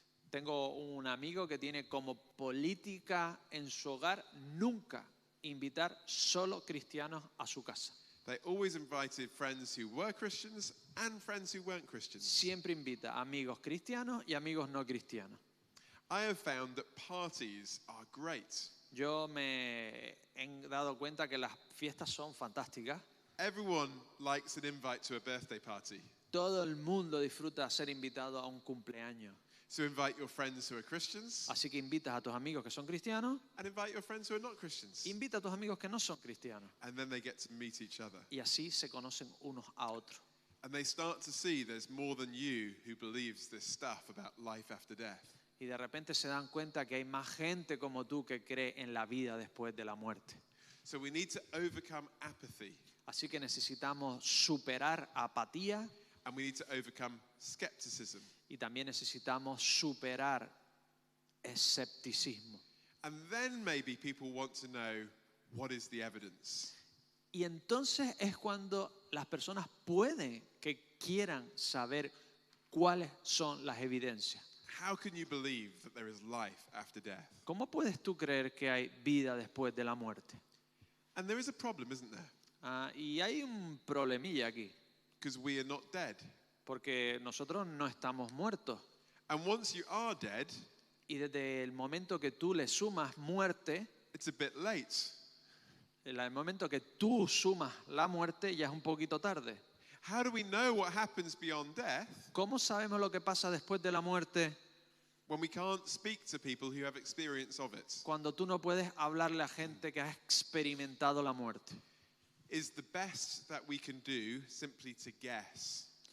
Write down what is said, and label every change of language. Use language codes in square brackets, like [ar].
[es] Tengo un amigo que tiene como política en su hogar nunca invitar solo cristianos a su casa. [en] They always invited friends who were Christians and friends who weren't Christians. [es] Siempre invita a amigos cristianos y amigos no cristianos. [en] I have found that parties are great. [es] Yo me he dado cuenta que las fiestas son fantásticas. [en] Everyone likes an invite to a birthday party. [es] Todo el mundo disfruta ser invitado a un cumpleaños. [en] So invite your friends who are Christians [es] Así que invitas a tus amigos que son cristianos, [en] and invite your friends who are not Christians. [es] invita a tus amigos que no son cristianos. [en] And then they get to meet each other. [es] Y así se conocen unos a otros. [en] And they start to see there's more than you who believes this stuff about life after death. [es] Y de repente se dan cuenta que hay más gente como tú que cree en la vida después de la muerte. [en] So we need to overcome apathy [es] Así que necesitamos superar apatía [en] and we need to overcome skepticism. [es] y también necesitamos superar escepticismo. [en] And then maybe people want to know, what is the evidence? [es] Y entonces es cuando las personas pueden que quieran saber cuáles son las evidencias. [en] How can you believe that there is life after death? [es] ¿Cómo puedes tú creer que hay vida después de la muerte? [en] And there is a problem, isn't there? [es] Y hay un problemilla aquí, [en] Because we are not dead. [es] porque nosotros no estamos muertos. [en] And once you are dead, [es] Y desde el momento que tú le sumas muerte, [en] it's a bit late. [es] el momento que tú sumas la muerte ya es un poquito tarde. [en] How do we know what happens beyond death [es] ¿Cómo sabemos lo que pasa después de la muerte [en] when we can't speak to people who have experience of it? [es] cuando tú no puedes hablarle a gente que ha experimentado la muerte? [en] Is the best that we can do simply to guess?